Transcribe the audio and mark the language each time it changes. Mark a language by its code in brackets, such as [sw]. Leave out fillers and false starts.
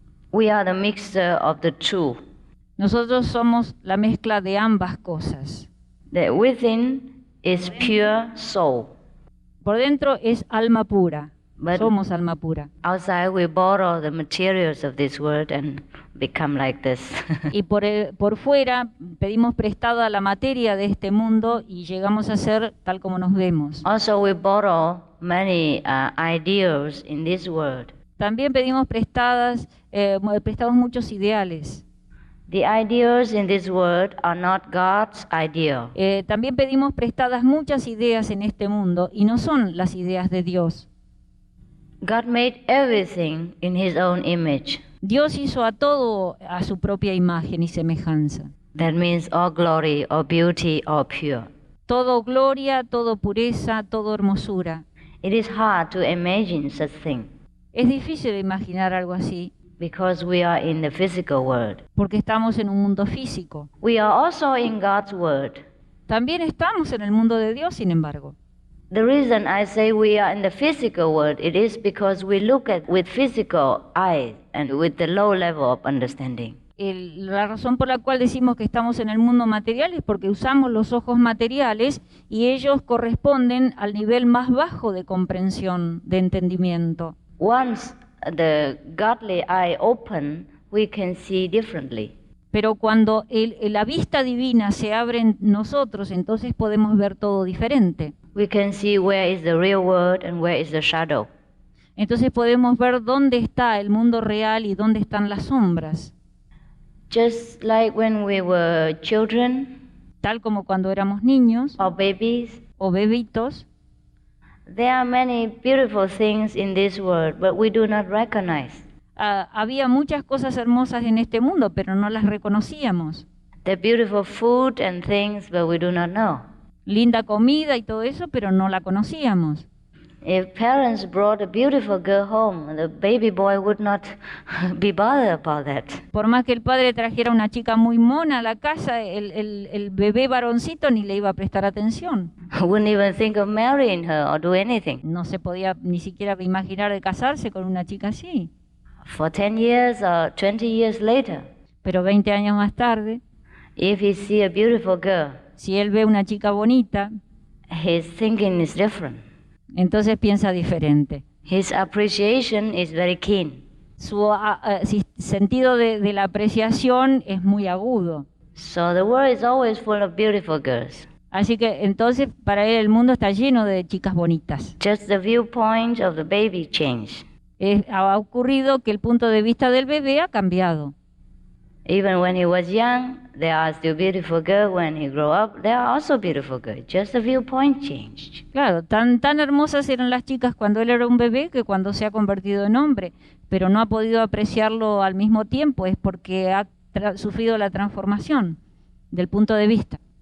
[en] We are the mixture of the two. [es] Nosotros somos la mezcla de ambas cosas. [en] The within is pure soul. [es] Por dentro es alma pura, [en] But- [es] somos alma pura. [en] Outside, we borrow the materials of this world and become like this. [es] Y por fuera pedimos prestada la materia de este mundo y llegamos a ser tal como nos vemos. [en] Also, we borrow many ideals in this world. [es] También pedimos prestados muchos ideales. [en] The ideals in this world are not God's ideal. [es] También pedimos prestadas muchas ideas en este mundo y no son las ideas de Dios. [en] God made everything in His own image. [es] Dios hizo a todo a su propia imagen y semejanza. [en] That means all glory, all beauty, all pure. [es] Todo gloria, todo pureza, todo hermosura. [en] It is hard to imagine such thing [es] Es difícil imaginar algo así [en] because we are in the physical world. [es] porque estamos en un mundo físico. [en] We are also in God's world. [es] También estamos en el mundo de Dios, sin embargo. [en] The reason I say we are in the physical world, it is because we look at with physical eyes and with the low level of understanding. [es] La razón por la cual decimos que estamos en el mundo material es porque usamos los ojos materiales y ellos corresponden al nivel más bajo de comprensión, de entendimiento. [en] Once the godly eye open, we can see differently. [es] Pero cuando la vista divina se abre en nosotros, entonces podemos ver todo diferente. [en] We can see where is the real world and where is the shadow. [es] Entonces podemos ver dónde está el mundo real y dónde están las sombras. [en] Just like when we were children [es] Tal como cuando éramos niños [en] or babies, [es] o bebitos, [en] there are many beautiful things in this world, but we do not recognize. [es] había muchas cosas hermosas en este mundo, pero no las reconocíamos. [en] The beautiful food and things, but we do not know. [es] linda comida y todo eso, pero no la conocíamos. [en] If parents brought a beautiful girl home, the baby boy would not be bothered about that. [es] Por más que el padre trajera una chica muy mona a la casa, el bebé varoncito ni le iba a prestar atención. [en] Wouldn't even think of marrying her or do anything. [es] No se podía ni siquiera imaginar de casarse con una chica así. [en] For 10 years or 20 years later, [es] Pero 20 años más tarde, [en] if he see a beautiful girl, [es] si él ve una chica bonita, [en] his thinking is different. [es] entonces piensa diferente. [en] His appreciation is very keen. [es] Su sentido de la apreciación es muy agudo. [en] So the world is always full of beautiful girls. [es] Así que entonces para él el mundo está lleno de chicas bonitas. [en] Just the viewpoint of the baby changed. [es] Ha ocurrido que el punto de vista del bebé ha cambiado. [en] Even when he was young, there are still beautiful girls. When he grew up, there are also beautiful girls. Just the viewpoint changed. [es] Claro, tan hermosas eran las chicas cuando él era un bebé que cuando se ha convertido en hombre, pero no ha podido apreciarlo al mismo tiempo, es porque ha sufrido la transformación del punto de vista.